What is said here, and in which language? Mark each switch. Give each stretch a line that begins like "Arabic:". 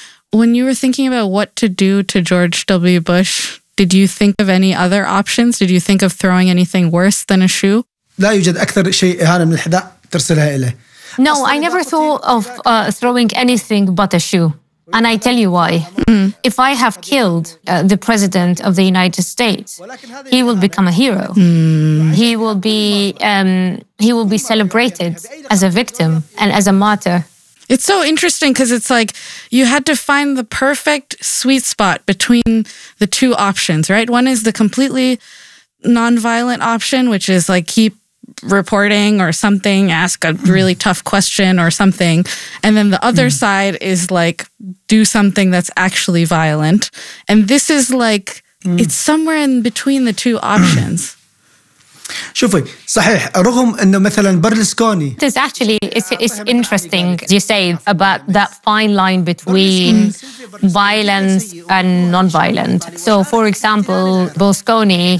English: When you were thinking about what to do to George W. Bush, did you think of any other options? Did you think of throwing anything worse than a shoe?
Arabic: لا يوجد أكثر شيء إهانة من الحذاء ترسلها إليه.
English: No, I never thought of throwing anything but a shoe. And I tell you why. Mm-hmm. If I have killed the president of the United States, he will become a hero. Mm. He will be celebrated as a victim and as a martyr. It's so interesting because it's like you had to find the perfect sweet spot between the two options, right? One is the completely nonviolent option, which is like keep reporting or something, ask a really tough question or something. And then the other side is like, do something that's actually violent. And this is like, it's somewhere in between the two options.
Arabic: شوفي صحيح رغم انه مثلا برلسكوني
English: this actually it's interesting you say about that fine line between violence and non-violent so for example Berlusconi